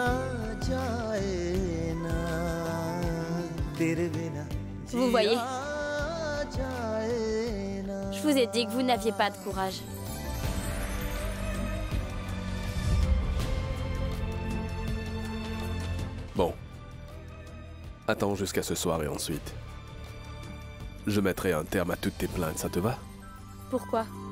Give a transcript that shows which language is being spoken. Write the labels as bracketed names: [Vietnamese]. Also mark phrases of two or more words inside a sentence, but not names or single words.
[Hindi] जाए ना तेरे बिना [French] Vous voyez, [Hindi] जाए ना [French] je vous ai dit que vous n'aviez pas de courage. Bon. Attends jusqu'à ce soir et ensuite. Je mettrai un terme à toutes tes plaintes, ça te va? Pourquoi?